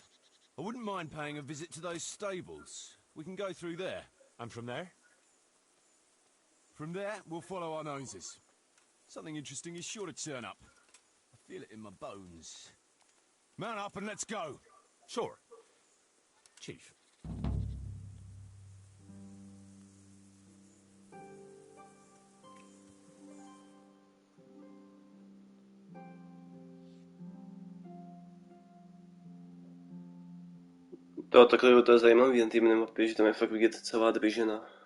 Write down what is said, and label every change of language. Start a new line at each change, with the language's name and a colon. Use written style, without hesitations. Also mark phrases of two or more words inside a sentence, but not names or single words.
English: I wouldn't mind paying a visit to those stables. We can go through there. And from there? From there, we'll follow our noses. Something interesting is sure to turn up. I feel it in my bones. Mount up and let's go. Sure. Chief.
Czech: Takhle to je zajímavý na té minimapě, že tam je fakt vidět celá družina.